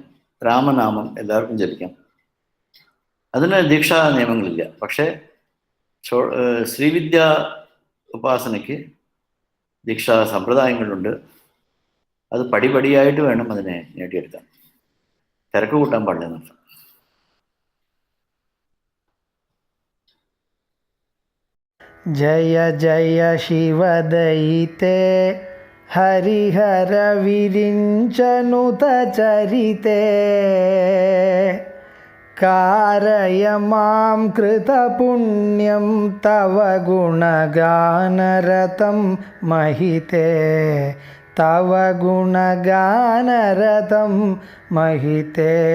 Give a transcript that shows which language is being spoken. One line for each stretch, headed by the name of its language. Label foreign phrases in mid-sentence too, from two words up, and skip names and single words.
Malayalam: രാമനാമം എല്ലാവർക്കും ജപിക്കാം. അതിന് ദീക്ഷാ നിയമങ്ങളില്ല. പക്ഷേ ശ്രീവിദ്യ ഉപാസനയ്ക്ക് ദീക്ഷാ സമ്പ്രദായങ്ങളുണ്ട്. അത് പടിപടിയായിട്ട് വേണം അതിനെ നേടിയെടുക്കാൻ. തിരക്ക് കൂട്ടാൻ പാടില്ല എന്നർത്ഥം.
Sanskrit: जय जय शिवदयिते हरिहर विरिञ्चनुत चरिते कारय मां कृतपुण्यं तव गुणगानरतं महिते तव गुणगानरतं महिते